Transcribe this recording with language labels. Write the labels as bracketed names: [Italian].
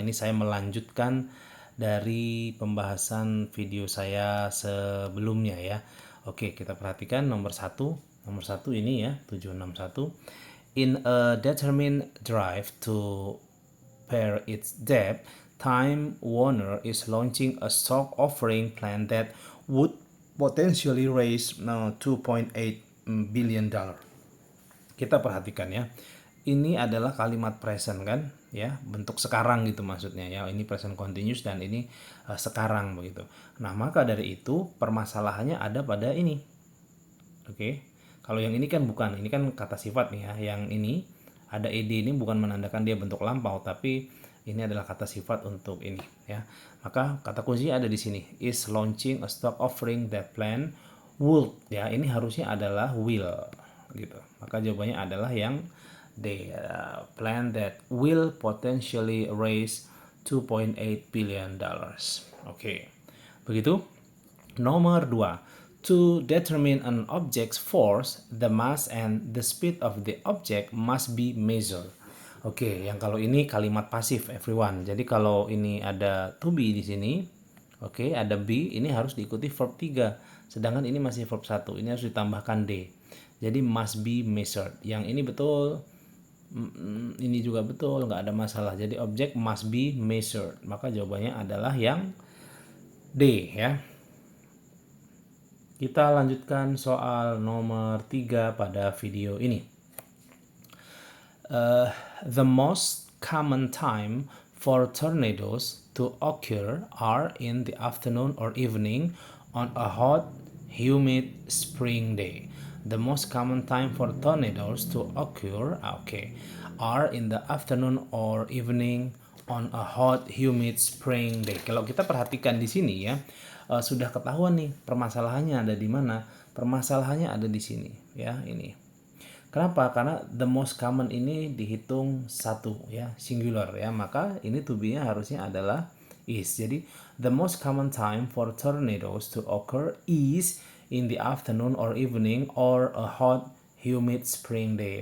[Indonesian] Ini saya melanjutkan dari pembahasan video saya sebelumnya ya. Oke, kita perhatikan nomor satu. Nomor satu ini ya, 761. [English] In a determined drive to pare its debt, Time Warner is launching a stock offering plan that would potentially raise $2.8 billion. [Indonesian] Kita perhatikan ya. Ini adalah kalimat present kan, ya, bentuk sekarang gitu maksudnya ya. Ini present continuous dan ini sekarang begitu. Nah, maka dari itu permasalahannya ada pada ini. Oke. Kalau yang ini kan bukan, ini kan kata sifat nih ya. Yang ini ada ed ini bukan menandakan dia bentuk lampau, tapi ini adalah kata sifat untuk ini ya. Maka kata kunci ada di sini, [English] is launching a stock offering that plan would ya. [Indonesian] Ini harusnya adalah will gitu. Maka jawabannya adalah yang D, [English] plan that will potentially raise $2.8 billion. [Indonesian] Oke. Begitu. Nomor 2. [English] To determine an object's force, the mass and the speed of the object must be measured. [Indonesian] Oke, yang kalau ini kalimat pasif everyone. Jadi kalau ini ada to be di sini, oke, ada be, ini harus diikuti verb 3. Sedangkan ini masih verb 1. Ini harus ditambahkan D. Jadi [English] must be measured. [Indonesian] Yang ini betul, ini juga betul, nggak ada masalah. Jadi [English] object must be measured. [Indonesian] Maka jawabannya adalah yang D ya. Kita lanjutkan soal nomor 3 pada video ini. [English] The most common time for tornadoes to occur are in the afternoon or evening on a hot, humid spring day. The most common time for tornadoes to occur, are in the afternoon or evening on a hot, humid spring day. [Indonesian] Kalau kita perhatikan di sini ya, sudah ketahuan nih permasalahannya ada di mana. Permasalahannya ada di sini ya, ini. Kenapa? Karena the most common ini dihitung satu ya, singular ya. Maka ini to be-nya harusnya adalah is. Jadi [English] the most common time for tornadoes to occur is in the afternoon or evening or a hot humid spring day.